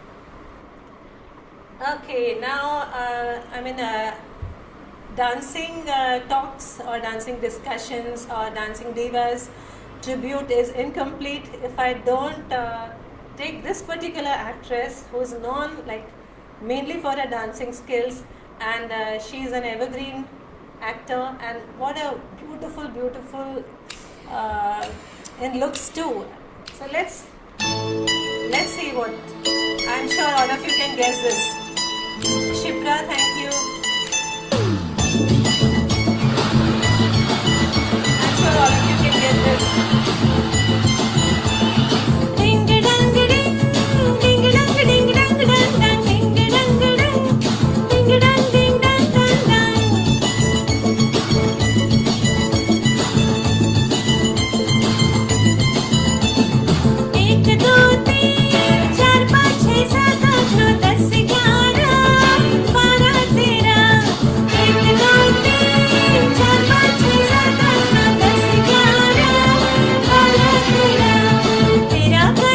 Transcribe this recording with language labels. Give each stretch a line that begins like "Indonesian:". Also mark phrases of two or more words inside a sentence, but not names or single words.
English: Okay, now dancing talks or dancing discussions or dancing divas tribute is incomplete if I don't take this particular actress who's known like mainly for her dancing skills, and she is an evergreen actor, and what a beautiful in looks too. So let's see what, I'm sure all of you can guess this. Shipra, thank you. I'm sure all of you can get this. Ding dang ding, ding dang ding dang dang dang, ding dang ding, ding dang ding dang dang dang.
Hindi: एक दो तीन चार पाँच छः सात आठ नौ 10 11 12 13 एक दो तीन चार पाँच छः सात आठ नौ 10 11 12 13 तेरा